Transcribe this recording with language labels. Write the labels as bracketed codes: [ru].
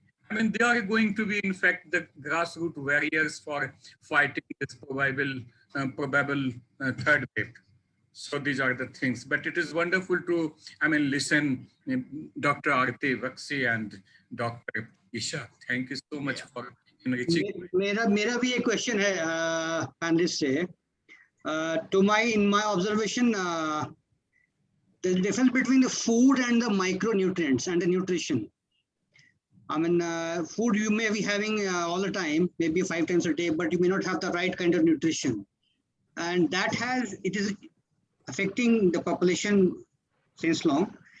[en] I mean, they are going to be, in fact, the grassroots warriors for fighting this probable third wave. So these are the things. But it is wonderful to, I mean, listen Dr. Aarti Bakshi and Dr. Isha. Thank you so much for enriching. [hi] मेरा भी एक question है panelist से. [en] In my observation, the difference between the food and the micronutrients and the nutrition. I mean, food you may be having all the time, maybe 5 times a day, but you may not have the right kind of nutrition. And it is affecting the population since long.